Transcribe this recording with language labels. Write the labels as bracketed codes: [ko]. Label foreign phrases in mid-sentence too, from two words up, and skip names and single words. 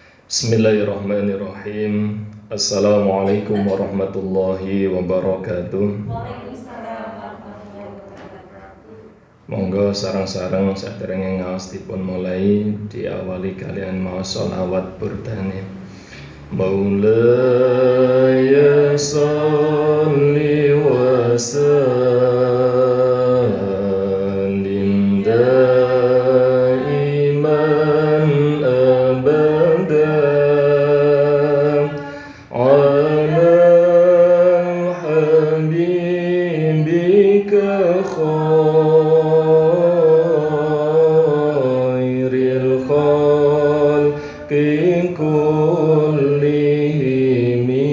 [ar] بسم الله الرحمن الرحيم. السلام عليكم ورحمة الله وبركاته. [jv] Monggo sarang-sarang saderenge ngaos dipun mulai diawali kalian maos sholawat burdane. [ar] مولاي صل و سلم دائما أبدا على حبيبك خير الخلق كلهم